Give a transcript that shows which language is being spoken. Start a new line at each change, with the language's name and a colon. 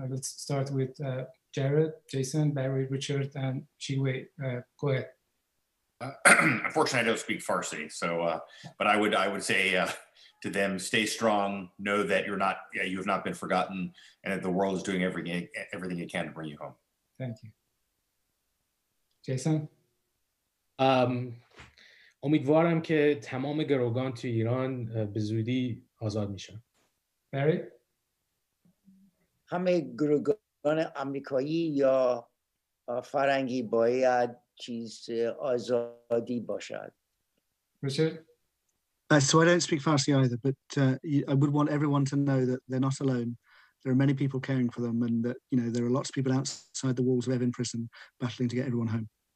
English: Let's start with Jared, Jason, Barry, Richard, and Chiwei. Go ahead. Unfortunately, I don't speak Farsi, so but I would say to them, stay strong. Know that you have not been forgotten, and that the world is doing everything it can to bring you home. Thank you. Jason?
Persian: امیدوارم که تمام گروگان تو ایران به زودی آزاد میشن.
English: Barry?
Persian: همه گروگان آمریکایی یا فرنگی باید آزادی باشد.
English: Richard? So I don't speak Farsi either, but I would want everyone to know that they're not alone. There are many people caring for them, and that there are lots of people outside the walls of Evin prison battling to get everyone home.